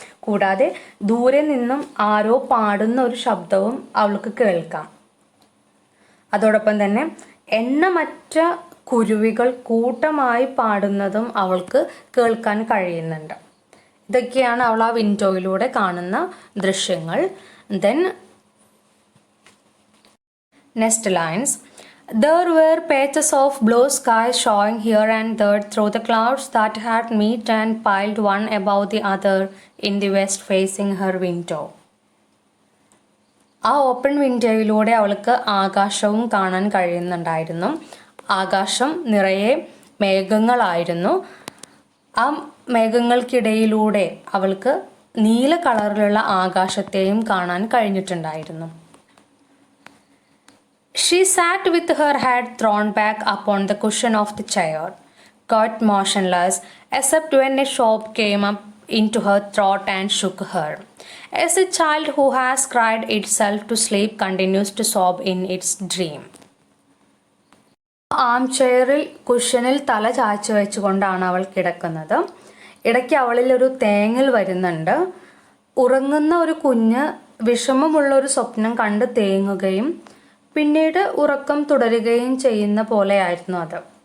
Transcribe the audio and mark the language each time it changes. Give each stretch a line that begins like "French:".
Malayalam: കൂടാതെ ദൂരെ നിന്നും ആരോ പാടുന്ന ഒരു ശബ്ദവും അവൾക്ക് കേൾക്കാം. അതോടൊപ്പം തന്നെ എണ്ണമറ്റ കുരുവികൾ കൂട്ടമായി പാടുന്നതും അവൾക്ക് കേൾക്കാൻ കഴിയുന്നുണ്ട്. ഇതൊക്കെയാണ് അവൾ ആ വിൻഡോയിലൂടെ കാണുന്ന ദൃശ്യങ്ങൾ.
English: Then next lines. There were patches of blue sky showing here and there through the clouds that had met and piled one above the other in the west facing her window.
Malayalam: ആ open വിൻഡോയിലൂടെ അവൾക്ക് ആകാശവും കാണാൻ കഴിയുന്നുണ്ടായിരുന്നു. ആകാശം നിറയെ മേഘങ്ങളായിരുന്നു. ആ മേഘങ്ങൾക്കിടയിലൂടെ അവൾക്ക് നീല കളറിലുള്ള ആകാശത്തെയും കാണാൻ കഴിഞ്ഞിട്ടുണ്ടായിരുന്നു.
English: She sat with her head thrown back upon the cushion of the chair, quite motionless, except when a sob came up into her throat and shook her, as a child who has cried itself to sleep continues to sob in its dream.
Malayalam: ആം ചെയറിൽ കുഷനിൽ തല ചായ്ച്ചു വെച്ചുകൊണ്ടാണ് അവൾ കിടക്കുന്നത്. ഇടയ്ക്ക് അവളിൽ ഒരു തേങ്ങൽ വരുന്നുണ്ട്. ഉറങ്ങുന്ന ഒരു കുഞ്ഞ് വിഷമമുള്ള ഒരു സ്വപ്നം കണ്ട് തേങ്ങുകയും പിന്നീട് ഉറക്കം തുടരുകയും ചെയ്യുന്ന പോലെയായിരുന്നു അത്.